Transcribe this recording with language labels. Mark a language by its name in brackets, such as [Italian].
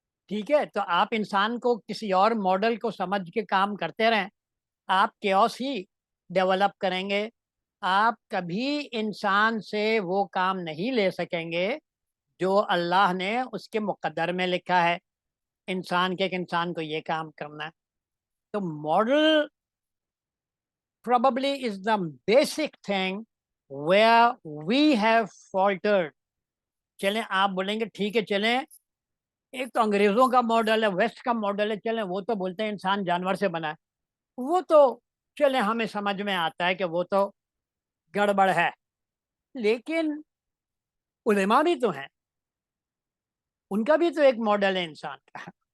[Urdu] ٹھیک ہے, تو آپ انسان کو کسی اور ماڈل کو سمجھ کے کام کرتے رہیں, آپ کیوس ہی ڈیولپ کریں گے. آپ کبھی انسان سے وہ کام نہیں لے سکیں گے جو اللہ نے اس کے مقدر میں لکھا ہے انسان کے, ایک انسان کو یہ کام کرنا ہے. تو model [English] probably is the basic thing where we have faltered. [Urdu] چلیں آپ بولیں گے ٹھیک ہے, چلیں ایک تو انگریزوں کا ماڈل ہے, ویسٹ کا ماڈل ہے, چلیں وہ تو بولتے ہیں انسان جانور سے بنا ہے, وہ تو چلیں ہمیں سمجھ میں آتا ہے کہ وہ تو گڑبڑ ہے. لیکن علماء بھی تو ہیں, ان کا بھی تو ایک ماڈل ہے انسان کا.